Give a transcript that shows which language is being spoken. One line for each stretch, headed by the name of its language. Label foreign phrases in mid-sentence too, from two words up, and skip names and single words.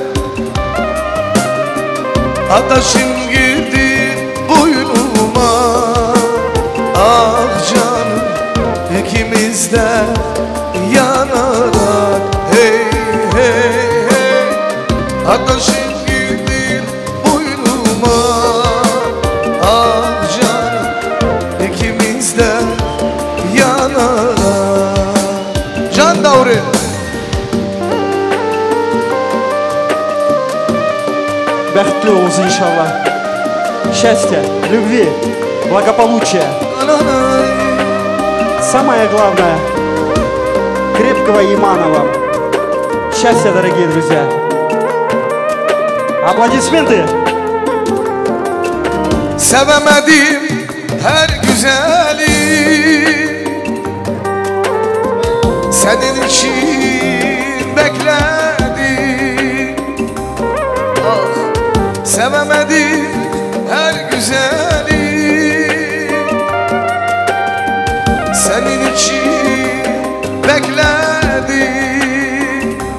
Turkish: Adaşım girdi boynuma, ah canım ikimiz de yanarak. Hey hey hey, adaşım girdi boynuma, ah canım ikimiz de yanarak. Can Davri.
Tatar: Бәхетлі olsun иншаллах.
Russian: Счастья, любви, благополучия. Самое главное, крепкого имана вам. Счастья, дорогие друзья. Аплодисменты.
Turkish: Sevemedim her güzeli, senin için bekledim. Ah, sevemedim her güzeli, senin için bekledim.